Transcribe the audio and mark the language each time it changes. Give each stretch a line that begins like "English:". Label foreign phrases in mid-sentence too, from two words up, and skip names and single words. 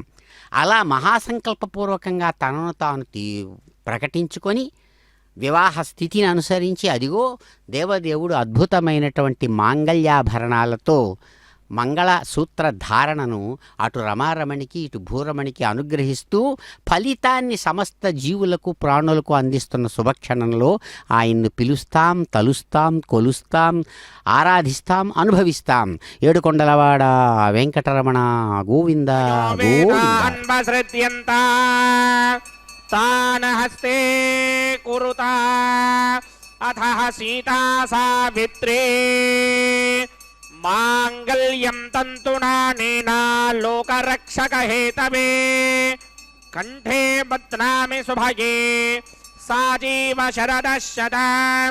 Telugu: అలా మహాసంకల్పపూర్వకంగా తనను తాను ప్రకటించుకొని వివాహ స్థితిని అనుసరించి అదిగో దేవదేవుడు అద్భుతమైనటువంటి మాంగళ్యాభరణాలతో మంగళ సూత్ర ధారణను అటు రమారమణికి ఇటు భూరమణికి అనుగ్రహిస్తూ ఫలితాన్ని సమస్త జీవులకు ప్రాణులకు అందిస్తున్న శుభక్షణంలో ఆయన్ను పిలుస్తాం, తలుస్తాం, కొలుస్తాం, ఆరాధిస్తాం, అనుభవిస్తాం. ఏడుకొండలవాడ వెంకటరమణ గోవింద గోవింద.
Sanskrit: तान हस्ते कुरुता अथ सीता सावित्री मांगल्यं तंतुना नेना लोकरक्षक हेतवे कंठे बध्नामि सुभगे साजीव शरदः शतं.